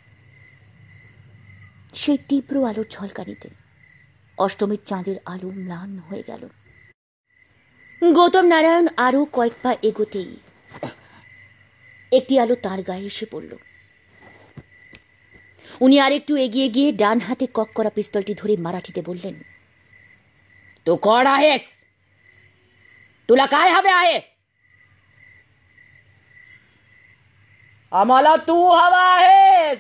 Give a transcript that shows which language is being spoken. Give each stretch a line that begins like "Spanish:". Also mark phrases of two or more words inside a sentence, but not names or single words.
Bangla: সেই তীব্র আলোর ঝলকানিতে অষ্টমীর চাঁদের আলো ম্লান হয়ে গেল। গৌতম নারায়ণ আরো কয়েক পা এগোতেই একটি আলো তার গায়ে এসে পড়ল। উনি আরেকটু এগিয়ে গিয়ে ডান হাতে কক করা পিস্তলটি ধরে মারাঠিতে বললেন,
Marathi: तू कोण आहेस? तुला काय हवे आहे? आम्हाला तू हवा आहेस।